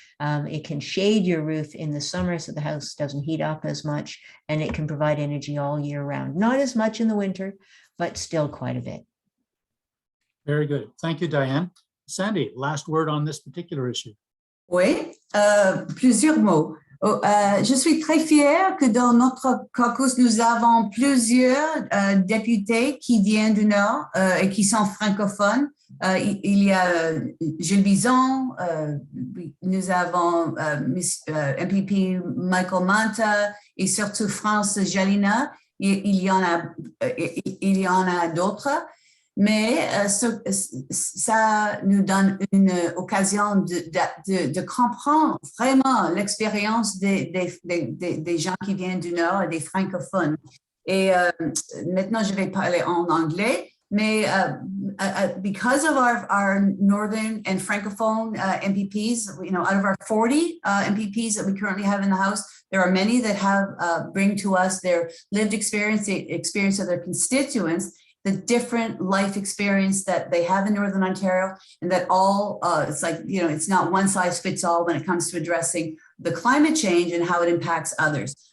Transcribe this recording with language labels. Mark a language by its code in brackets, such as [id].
[en] It can shade your roof in the summer so the house doesn't heat up as much, and it can provide energy all year round. Not as much in the winter, but still quite a bit. Very good. Thank you, Diane. Sandy, last word on this particular issue. [fr] Oui, plusieurs mots. Je suis très fière que dans notre caucus, nous avons plusieurs députés qui viennent du Nord et qui sont francophones. Il y a Gilles Bison, nous avons MPP Michael Manta et surtout France Jalina. Il y en a d'autres. Mais ça nous donne une occasion de comprendre vraiment l'expérience des gens qui viennent du Nord et des francophones. Et maintenant, je vais parler en anglais, mais [en] because of our Northern and Francophone MPPs, out of our 40 MPPs that we currently have in the House, there are many that have bring to us their lived experience, the experience of their constituents, the different life experience that they have in Northern Ontario, and that all, it's like, it's not one size fits all when it comes to addressing the climate change and how it impacts others.